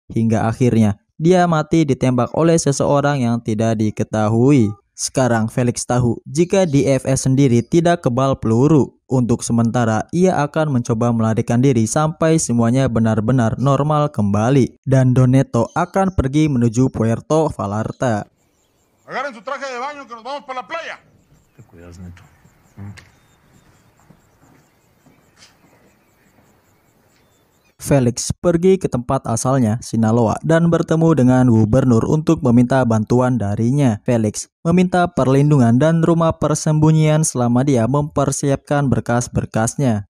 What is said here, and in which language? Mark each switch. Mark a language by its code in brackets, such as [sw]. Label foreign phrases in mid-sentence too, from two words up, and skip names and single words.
[id] Hingga akhirnya, dia mati ditembak oleh seseorang yang tidak diketahui. Sekarang Felix tahu jika DFS sendiri tidak kebal peluru. Untuk sementara, ia akan mencoba melarikan diri sampai semuanya benar-benar normal kembali. Dan Doneto akan pergi menuju Puerto Vallarta. [es] Agarren su traje de baño que nos vamos para la playa. Te cuidas, Neto. [id] Felix pergi ke tempat asalnya, Sinaloa, dan bertemu dengan gubernur untuk meminta bantuan darinya. Felix meminta perlindungan dan rumah persembunyian selama dia mempersiapkan berkas-berkasnya.